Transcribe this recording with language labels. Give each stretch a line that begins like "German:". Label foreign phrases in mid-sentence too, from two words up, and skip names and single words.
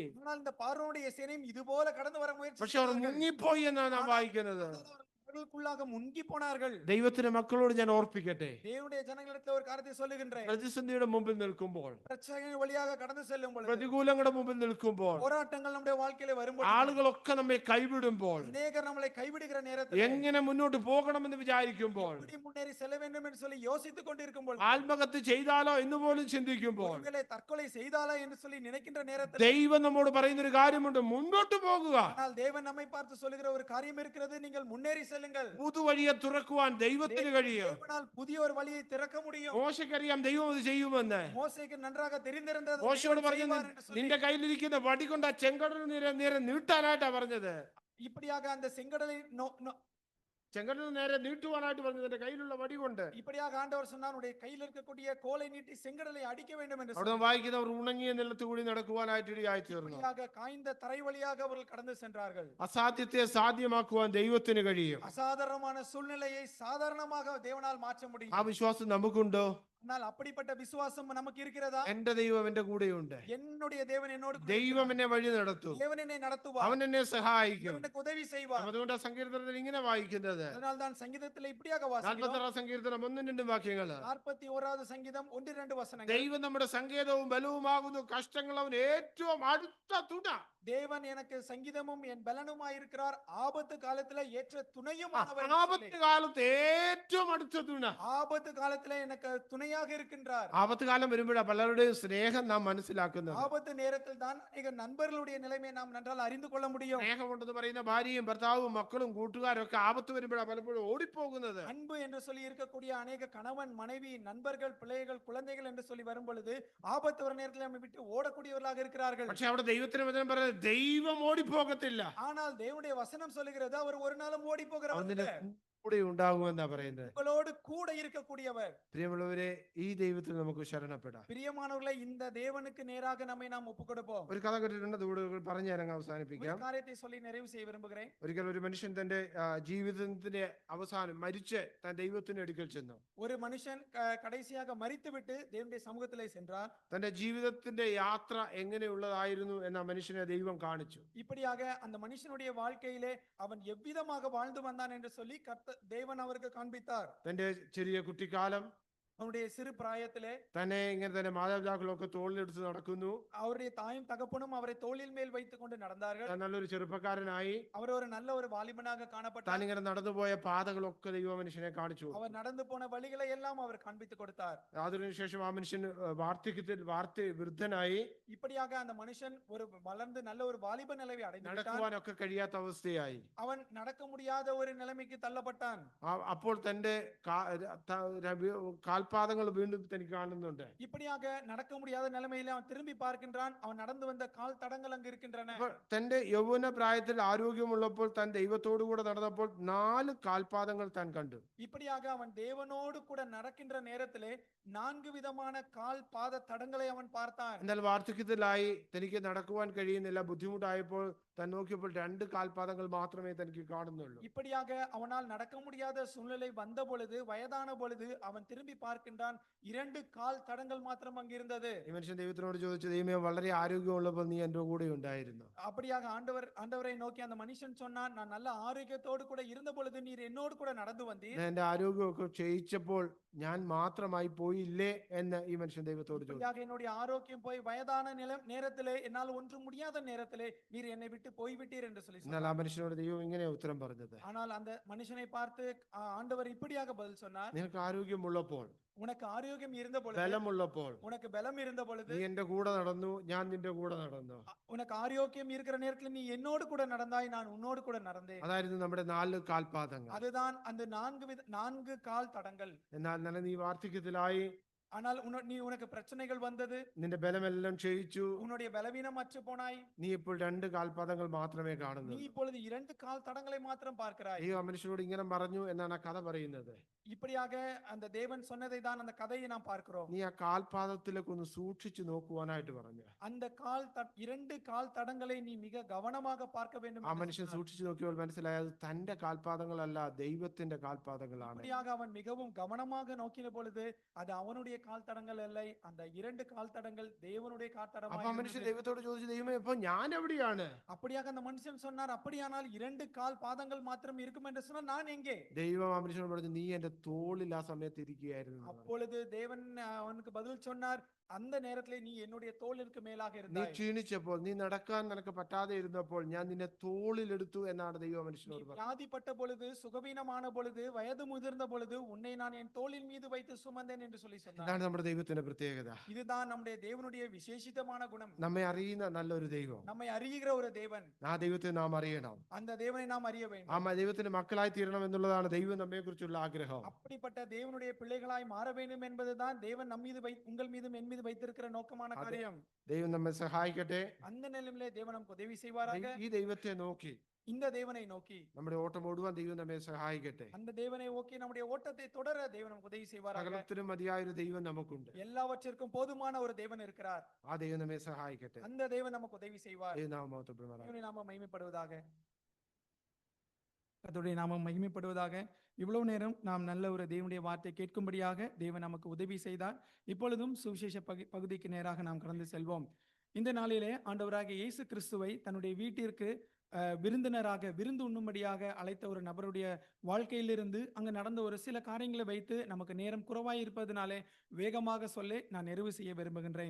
Tamil: ஆனால் இந்த பார்வோனுடைய சேனையும் இது போல கடந்து வர முயற்சி
Malayalam: പക്ഷെ അവർ
Tamil: செய்தார்கள்.
Malayalam: മുങ്ങിപ്പോയി എന്നാണ് നാം വായിക്കുന്നത്.
Tamil: அவர்களுக்குள்ளாக முங்கி போனார்கள்.
Malayalam: ദൈവത്തിന്റെ മക്കളോട് ഞാൻ ഓർപ്പിക്കട്ടെ,
Tamil: தேவனுடைய ஜனங்களிடத்தில் ஒரு காரியத்தை சொல்லுகின்றேன்.
Malayalam: പ്രതിസന്ധിയുടെ മുമ്പിൽ നിൽക്കുമ്പോൾ,
Tamil: பிரச்சனை வழியாக கடந்து செல்லும் பொழுது,
Malayalam: പ്രതികൂലങ്ങളുടെ മുമ്പിൽ നിൽക്കുമ്പോൾ,
Tamil: போராட்டங்கள் நம்முடைய வாழ்க்கையில வரும்போது,
Malayalam: ആളുകളൊക്കെ നമ്മെ കൈവിടുമ്പോൾ,
Tamil: அநேகர் நம்மளை கைவிடுகிற நேரத்தில்
Malayalam: എങ്ങനെ മുന്നോട്ട് പോകണമെന്ന് വിചാരിക്കുമ്പോൾ,
Tamil: எப்படி முன்னேறி செல்ல வேண்டும் என்று சொல்லி யோசித்துக் கொண்டிருக்குമ്പോൾ,
Malayalam: ആത്മഹത്യ ചെയ്താലോ എന്ന് പോലും ചിന്തിക്കുമ്പോൾ,
Tamil: ஒருவேளை தற்கொலை செய்தாலா என்று சொல்லி நினைக்கின்ற நேரத்தில்,
Malayalam: ദൈവം നമ്മോട് പറയുന്ന ഒരു കാര്യമുണ്ട്, മുന്നോട്ട് പോകുക.
Tamil: ஆனால் தேவன் நம்மை பார்த்து சொல்லுகிற ஒரு காரியம் இருக்கிறது, நீங்கள் முன்னேறி செல்லுங்கள்.
Malayalam: പുതുവഴിയെ തുറക്കുവാൻ ദൈവത്തിന് കഴിയും.
Tamil: தேவனால் புதிய ஒரு வழியை திறக்க முடியும்.
Malayalam: മോശയ്ക്കറിയാം ദൈവം അത് ചെയ്യുമെന്ന്.
Tamil: மோசேக்கு நன்றாக தெரிந்திருந்தது.
Malayalam: മോശയോട്
Tamil: தேவன்
Malayalam: പറഞ്ഞു,
Tamil: செய்வார் என்று சொல்லி.
Malayalam: നിന്റെ കയ്യിലിരിക്കുന്ന വടി കൊണ്ട് ആ ചെങ്കടൽ നേരെ നീട്ടാനായിട്ടാ പറഞ്ഞത്.
Tamil: இப்படியாக அந்த செங்கடலை
Malayalam: ചെങ്കടൽ നേരെ നീട്ടുവാനായിട്ട് പറഞ്ഞത് എന്റെ കയ്യിലുള്ള വടി കൊണ്ട്.
Tamil: இப்படியாக ஆண்டவர் சொன்னார், உன்னுடைய கையில் இருக்கக்கூடிய கோலை நீட்டி செங்கடலை அடிக்க வேண்டும் என்று
Malayalam: അവിടെ വായിക്കുന്നവർ ഉണങ്ങിയ നിലത്ത് കൂടി നടക്കുവാനായിട്ട് ഇടയായി തീർന്നു.
Tamil: இப்படியாக காய்ந்த தரை வழியாக அவர்கள் கடந்து சென்றார்கள்.
Malayalam: അസാധ്യത്തെ സാധ്യമാക്കുവാൻ ദൈവത്തിന് കഴിയും.
Tamil: அசாதாரணமான சூழ்நிலையை சாதாரணமாக தேவனால் மாற்ற முடியும்.
Malayalam: ആ വിശ്വാസം നമുക്കുണ്ടോ?
Tamil: ஆனால் அப்படிப்பட்ட விசுவாசம் நமக்கு இருக்கிறதா?
Malayalam: എന്റെ ദൈവം എന്റെ കൂടെയുണ്ട്.
Tamil: என்னுடைய தேவன் என்னோடு கூட
Malayalam: ദൈവം
Tamil: இருக்கிறார்.
Malayalam: എന്നെ വഴി നടത്തും.
Tamil: தேவன் என்னை நடத்துவார்.
Malayalam: അവൻ എന്നെ സഹായിക്കും.
Tamil: தேவன் எனக்கு உதவி செய்வார்.
Malayalam: അതുകൊണ്ട് ആ സങ്കീർത്തനത്തിൽ ഇങ്ങനെ വായിക്കുന്നത്,
Tamil: அதனால் தான் சங்கீதத்தில் இப்படியாக வாசிக்கிறோம்.
Malayalam: 46 സങ്കീർത്തനം 1-2 വാക്യങ്ങൾ.
Tamil: 41வது சங்கீதம் 1-2 வசனங்கள்.
Malayalam: ദൈവം നമ്മുടെ സങ്കേതവും ബലവുമാകുന്നു, കഷ്ടങ്ങൾ അവൻ ഏറ്റവും അടുത്ത തുണ.
Tamil: தேவன் எனக்கு சங்கீதமும் என் பலனுமாய் இருக்கிறார், ஆபத்து காலத்துல ஏற்ற துணையும்
Malayalam: ആപത്ത് കാലത്ത് ഏറ്റവും അടുത്ത തുണ.
Tamil: ஆபத்து காலத்துல எனக்கு துணையாக இருக்கின்றார்.
Malayalam: ആപത്ത് കാലം വരുമ്പോഴാണ് പലരുടെയും സ്നേഹം നാം മനസ്സിലാക്കുന്നത്.
Tamil: ஆபத்து நேரத்தில் தான் அநேக நண்பர்களுடைய நிலைமையை நாம் நன்றால் அறிந்து கொள்ள முடியும்.
Malayalam: സ്നേഹമുണ്ടെന്ന് പറയുന്ന ഭാര്യയും ഭർത്താവും മക്കളും കൂട്ടുകാരും ഒക്കെ ആപത്ത് വരുമ്പോഴാണ് പലപ്പോഴും ഓടിപ്പോകുന്നത്.
Tamil: அன்பு என்று சொல்லி இருக்கக்கூடிய அநேக கணவன் மனைவி நண்பர்கள் பிள்ளைகள் குழந்தைகள் என்று சொல்லி வரும் பொழுது ஆபத்து வர நேரத்தில் நம்மை விட்டு ஓடக்கூடியவர்களாக இருக்கிறார்கள்.
Malayalam: പക്ഷെ അവിടെ ദൈവത്തിന് വചനം പറയുന്നത് ദൈവം ഓടിപ്പോകത്തില്ല.
Tamil: ஆனால் தேவனுடைய வசனம் சொல்லுகிறது அவர் ஒரு நாளும் ஓடி போகிறவர்
Malayalam: അവന്റെ
Tamil: அல்ல.
Malayalam: കൂടെ ഉണ്ടാകുമെന്നാ പറയുന്നത്.
Tamil: உங்களோடு கூட இருக்கக்கூடியவர்.
Malayalam: പ്രിയമുള്ളവരെ, ഈ ദൈവത്തിൽ നമുക്ക് ശരണപ്പെടാം.
Tamil: பிரியமானவர்களே, இந்த தேவனுக்கு நேராக நம்மை நாம் ஒப்புக் കൊടുப்போம்.
Malayalam: ഒരു കഥ കേട്ടിട്ടുണ്ട്, അതുകൂടെ പറഞ്ഞു തരാൻ അവസാനിപ്പിക്കാം.
Tamil: ஒரு காரியத்தை சொல்லி நிறைவு செய்ய விரும்புகிறேன்.
Malayalam: ഒരിക്കൽ ഒരു മനുഷ്യൻ തന്റെ ജീവിതത്തിന്റെ അവസാനം മരിച്ച് താൻ ദൈവത്തിന്റെ അടുക്കൽ ചെന്നു.
Tamil: ஒரு மனுஷன் கடைசியாக மரித்துவிட்டு தேவனுடைய சமூகத்திலே சென்றார்.
Malayalam: തന്റെ ജീവിതത്തിന്റെ യാത്ര എങ്ങനെയുള്ളതായിരുന്നു എന്ന മനുഷ്യനെ ദൈവം കാണിച്ചു.
Tamil: இப்படியாக அந்த மனுஷனுடைய வாழ்க்கையிலே அவன் எவ்விதமாக வாழ்ந்து வந்தான் என்று சொல்லி தேவன் அவருக்கு காண்பித்தார்.
Malayalam: തന്റെ ചെറിയ കുട്ടിക്കാലം,
Tamil: அவனுடைய சிறு பிராயத்திலே
Malayalam: തന്നെ ഇങ്ങനെ തന്നെ മാതാപിതാക്കളൊക്കെ തോളിലെടുത്ത് നടക്കുന്നു.
Tamil: அவருடைய தாயும் தகப்பனும் அவரை தோளில் மேல் வைத்துக் கொண்டு நடந்தார்கள்.
Malayalam: താൻ നല്ലൊരു ചെറുപ്പക്കാരനായി.
Tamil: அவர் ஒரு நல்ல ஒரு வாலிபனாக காணப்பட்டார்.
Malayalam: താൻ ഇങ്ങനെ നടന്നുപോയ പാതകളൊക്കെ ദൈവ മനുഷ്യനെ കാണിച്ചു.
Tamil: அவர் நடந்து போன வழிகளை எல்லாம் அவர் காண்பித்துக் கொடுத்தார்.
Malayalam: അതിനുശേഷം ആ മനുഷ്യൻ വൃദ്ധനായി.
Tamil: இப்படியாக அந்த மனுஷன் ஒரு வளர்ந்து நல்ல ஒரு வாலிப நிலையை அடைந்து
Malayalam: നടക്കുവാനൊക്കെ കഴിയാത്ത അവസ്ഥയായി.
Tamil: அவன் நடக்க முடியாத ஒரு நிலைமைக்கு தள்ளப்பட்டான்.
Malayalam: അപ്പോൾ തന്റെ കാൽപാദങ്ങൾ വീണ്ടും തനിക്ക് കാണുന്നുണ്ട്.
Tamil: இப்படியாக நடக்க முடியாத நிலைமையில அவன் திரும்பி பார்க்கின்றான். அவன் நடந்து வந்த கால் தடங்கள் அங்கு இருக்கின்றன.
Malayalam: തന്റെ യൗവന പ്രായത്തിൽ ആരോഗ്യമുള്ളപ്പോൾ താൻ ദൈവത്തോടു കൂടെ നടന്നപ്പോൾ 4 കാൽപാദങ്ങൾ താൻ കണ്ടു.
Tamil: இப்படியாக அவன் தேவனோடு கூட நடக்கின்ற நேரத்திலே 4 விதமான கால் பாத தடங்களை அவன் பார்த்தான்.
Malayalam: എന്നാൽ വാർദ്ധക്യത്തിലായി തനിക്ക് നടക്കുവാൻ കഴിയുന്നില്ല. ബുദ്ധിമുട്ടായപ്പോൾ താൻ നോക്കിയപ്പോൾ 2 കാൽപാദങ്ങൾ മാത്രമേ തനിക്ക് കാണുന്നുള്ളൂ.
Tamil: இப்படியாக அவனால் நடக்க முடியாத சூழ்நிலை வந்த பொழுது, வயதான பொழுது அவன் திரும்பி பார்க்கின்றான். 2 கால் தடங்கள் மாத்திரம் அங்கு இருந்தது.
Malayalam: ഈ മനുഷ്യൻ ദൈവത്തിനോട് ചോദിച്ചു, ദൈവമേ, വളരെ ആരോഗ്യമുള്ളപ്പോൾ നീ എൻ്റെ കൂടെ ഉണ്ടായിരുന്നു.
Tamil: அப்படியாக ஆண்டவரை நோக்கி அந்த மனுஷன் சொன்னான், நான் நல்ல ஆரோக்கியத்தோடு கூட இருந்த பொழுது நீர் என்னோடு கூட நடந்து வந்தீர்.
Malayalam: എന്റെ ആരോഗ്യമൊക്കെ ക്ഷയിച്ചപ്പോൾ ഞാൻ മാത്രമായി പോയില്ലേ എന്ന് ഈ മനുഷ്യൻ ദൈവത്തോട് ചോദിച്ചു.
Tamil: என்னுடைய ஆரோக்கியம் போய் வயதான நேரத்திலே என்னால் ஒன்றும் முடியாத நேரத்திலே நீர் என்னை விட்டு போய்விட்டீர் என்று சொல்லி
Malayalam: എന്നാൽ ആ മനുഷ്യനോട് ദൈവം ഇങ്ങനെ ഉത്തരം പറഞ്ഞത്,
Tamil: ஆனால் அந்த மனுஷனை பார்த்து ஆண்டவர் இப்படியாக பதில் சொன்னார்,
Malayalam: നിനക്ക് ആരോഗ്യമുള്ളപ്പോൾ,
Tamil: உனக்கு ஆரோக்கியம் இருந்த பொழுது,
Malayalam: ബലമുള്ളപ്പോൾ,
Tamil: உனக்கு பலம் இருந்த பொழுது
Malayalam: നീ എന്റെ കൂടെ നടന്നു, ഞാൻ നിന്റെ കൂടെ നടന്നു.
Tamil: உனக்கு ஆரோக்கியம் இருக்கிற நேரத்தில் நீ என்னோடு கூட நடந்தாய், நான் உன்னோடு கூட நடந்தேன்.
Malayalam: അതായിരുന്നു നമ്മുടെ 4 കാൽപാദങ്ങൾ.
Tamil: அதுதான் அந்த 4 கால் தடங்கள்.
Malayalam: എന്നാൽ നീ വാർദ്ധക്യത്തിലായി,
Tamil: ஆனால் உனக்கு பிரச்சனைகள் வந்தது,
Malayalam: നിന്റെ ബലമെല്ലാം ക്ഷയിച്ചു,
Tamil: உன்னுடைய பலவீனம் அற்று போனாய்,
Malayalam: നീ ഇപ്പോൾ 2 കാൽപാദങ്ങൾ മാത്രമേ കാണുന്നു.
Tamil: நீ இப்பொழுது 2 கால் தடங்களை மாத்திரம் பார்க்கிறாய்.
Malayalam: ഈ മനുഷ്യനോട് ഇങ്ങനെ പറഞ്ഞു എന്നാണ് ആ കഥ പറയുന്നത്.
Tamil: இப்படியாக அந்த தேவன் சொன்னதை தான் அந்த கதையை நாம் பார்க்கிறோம்.
Malayalam: നീ ആ കാൽപാദത്തിലേക്ക് ഒന്ന് സൂക്ഷിച്ചു നോക്കുവാനായിട്ട് പറഞ്ഞു.
Tamil: அந்த 2 கால் தடங்களை நீ மிக கவனமாக பார்க்க வேண்டும்.
Malayalam: ആ മനുഷ്യൻ സൂക്ഷിച്ചു നോക്കിയപ്പോൾ മനസ്സിലായത് തന്റെ കാൽപാദങ്ങളല്ല, ദൈവത്തിന്റെ കാൽപാദങ്ങളാണ്.
Tamil: இப்படியாக அவன் மிகவும் கவனமாக நோக்கின பொழுது அது அவனுடைய கால் தடங்கள் அல்ல, அந்த 2 கால் தடங்கள் தேவனுடைய கால் தடமாக.
Malayalam: അപ്പൊ മനുഷ്യൻ ദൈവത്തോട് ചോദിച്ചു, ദൈവമേ, ഇപ്പൊ ഞാൻ എവിടെയാണ്?
Tamil: அப்படியாக அந்த மனுஷன் சொன்னார், அப்படியானால் 2 கால் பாதங்கள் மாத்திரம் இருக்கும் என்று சொன்னால் நான் எங்கே?
Malayalam: ദൈവം ആ മനുഷ്യനോട് പറഞ്ഞു, നീ എന്റെ തോളിൽ ആ സമയത്ത് ഇരിക്കുകയായിരുന്നു.
Tamil: அப்பொழுது தேவன் அவனுக்கு பதில் சொன்னார், அந்த நேரத்திலே நீ என்னுடைய தோளிற்கு மேலாக
Malayalam: നീ
Tamil: இருந்தாய்.
Malayalam: ക്ഷീണിച്ചപ്പോൾ, നീ നടക്കാൻ നിനക്ക് പറ്റാതെ ഇരുന്നപ്പോൾ ഞാൻ നിന്നെ തോളിൽ എടുത്തു എന്നാണ് ദൈവം മനുഷ്യനോട് പറഞ്ഞത്.
Tamil: வியாதிப்பட்ட பொழுது, சுகவீனமான பொழுது, வயது முதிர்ந்த பொழுது உன்னை நான் என் தோளின் மீது வைத்து சுமந்தேன் என்று சொல்லி சொன்னார்.
Malayalam: ഇതാണ് നമ്മുടെ ദൈവത്തിന്റെ പ്രത്യേകത.
Tamil: இதுதான் நம்முடைய தேவனுடைய விசேஷிதமான குணம்.
Malayalam: നമ്മെ അറിയുന്ന നല്ലൊരു ദൈവം.
Tamil: நம்மை அறிகிற ஒரு தேவன்.
Malayalam: ആ ദൈവത്തെ നാം അറിയണം.
Tamil: அந்த தேவனை நாம் அறிய வேண்டும்.
Malayalam: ആ ദൈവത്തിന്റെ മക്കളായി തീരണം എന്നുള്ളതാണ് ദൈവം നമ്മെ കുറിച്ചുള്ള ആഗ്രഹം.
Tamil: அப்படிப்பட்ட தேவனுடைய பிள்ளைகளாய் மாற வேண்டும் என்பதுதான் தேவன் நம் மீது உங்கள் மீதும் என் மீது வைத்திருக்கிற நோக்கமான காரியம்.
Malayalam: ദൈവം നമ്മെ സഹായിക്കട്ടെ.
Tamil: அந்த நிலையிலே தேவன் நமக்கு உதவி செய்வாராக.
Malayalam: ഈ ദൈവത്തെ നോക്കി,
Tamil: இந்த தேவனை நோக்கி
Malayalam: നമ്മുടെ ഓട്ടം ഓടുവാൻ ദൈവം നമ്മെ സഹായിക്കട്ടെ.
Tamil: அந்த தேவனை நோக்கி நம்முடைய ஓட்டத்தை தொடர தேவன் நமக்கு உதவி செய்வாராக.
Malayalam: സകലത്തിനും മതിയായ ഒരു ദൈവം നമുക്കുണ്ട്.
Tamil: எல்லாவற்றிற்கும் போதுமான ஒரு தேவன் இருக்கிறார்.
Malayalam: ആ ദൈവം നമ്മെ സഹായിക്കട്ടെ.
Tamil: அந்த தேவன் நமக்கு உதவி செய்வார்.
Malayalam: ദൈവനാമം മഹത്വപ്പെടുമാറാകട്ടെ.
Tamil: தேவனுடைய நாமம் மகிமைப்படுவதாக. கர்த்தருடைய நாமம் மகிமைப்படுவதாக. இவ்வளவு நேரம் நாம் நல்ல ஒரு தேவனுடைய வார்த்தை கேட்கும்படியாக தேவன் நமக்கு உதவி செய்தார். இப்பொழுதும் சுவிசேஷ பகுதிக்கு நேராக நாம் கடந்து செல்வோம். இந்த நாளிலே ஆண்டவராகிய இயேசு கிறிஸ்துவை தன்னுடைய வீட்டிற்கு விருந்தினராக விருந்து உண்ணும்படியாக அழைத்த ஒரு நபருடைய வாழ்க்கையிலிருந்து அங்கு நடந்த ஒரு சில காரியங்களை வைத்து நமக்கு நேரம் குறைவாய் இருப்பதனாலே வேகமாக சொல்ல நான் நிறைவு செய்ய விரும்புகின்றேன்.